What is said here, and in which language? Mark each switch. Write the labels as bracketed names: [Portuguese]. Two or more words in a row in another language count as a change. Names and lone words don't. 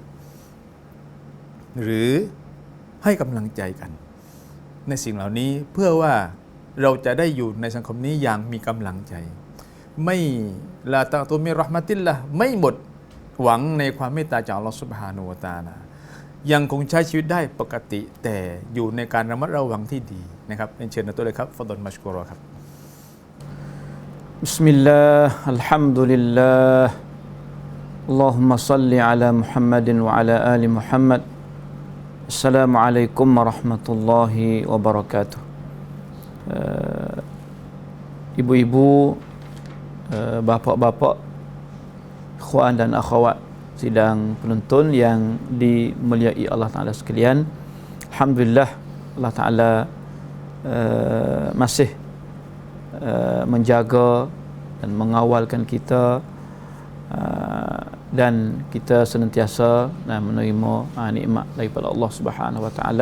[Thai] หรือให้กำลังใจกันในสิ่งเหล่านี้เพื่อว่าเราจะได้อยู่ในสังคมนี้อย่างมีกำลังใจไม่ [Arabic] لا تقنطوا من رحمة الله [Thai] ไม่หมดหวังในความเมตตาจาก [Arabic] الله سبحانه وتعالى [Thai] ยังคงใช้ชีวิตได้ปกติแต่อยู่ในการระมัดระวังที่ดีนะครับเชิญนะตัวเลยครับ [Arabic] فضلا مشكورا [Thai] ครับ [Arabic] بسم الله الحمد لله اللهم صل على محمد وعلى آل محمد السلام عليكم ورحمة الله وبركاته. [Malay] Ibu-ibu, bapa-bapa, ikhwan dan akhwat sidang penonton yang dimuliai [Arabic] الله تعالى [Malay] sekalian, alhamdulillah [Arabic] الله تعالى [Malay] masih menjaga dan mengawalkan kita, dan kita senantiasa menerima nikmat daripada [Arabic] الله سبحانه وتعالى.